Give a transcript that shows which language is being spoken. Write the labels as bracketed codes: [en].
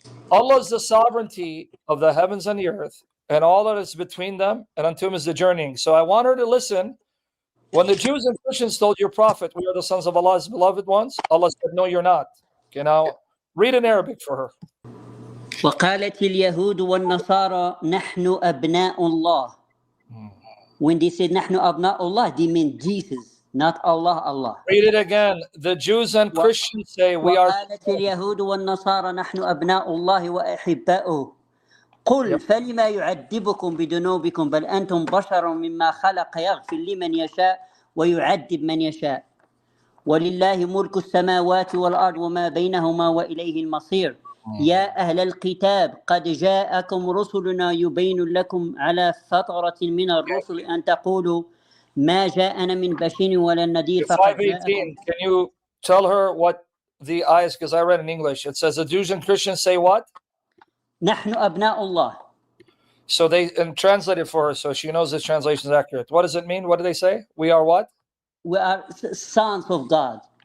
[en] Allah is the sovereignty of the heavens and the earth, and all that is between them, and unto him is the journeying. So I want her to listen. When the Jews and Christians told your prophet, we are the sons of Allah's beloved ones, Allah said, no, you're not. Okay, now read in Arabic for her. [ar] وقالت اليهود والنصارى نحن أبناء الله. [en] When they said [ar] نحن أبناء الله, [en] they mean Jesus, not Allah. Read it again. The Jews and Christians say, we are. [ar] وقالت اليهود والنصارى نحن أبناء الله وأحباؤه. قل فلما يعذبكم بذنوبكم بل أنتم بشر مما خلق يغفر لمن يشاء ويعذب من يشاء ولله ملك السماوات والأرض وما بينهما وإليه المصير يا أهل الكتاب قد جاءكم رسلنا يبين لكم على فترة من الرسل أن تقولوا ما جاءنا من بشير ولا نذير فقد [en] 518. Can you tell her what the ayahs, because I read in English, it says the Jews and Christians say what? [ar] نحن أبناء الله. [en] So they translate it for her so she knows this translation is accurate. What does it mean? What do they say? We are what? We are sons of God.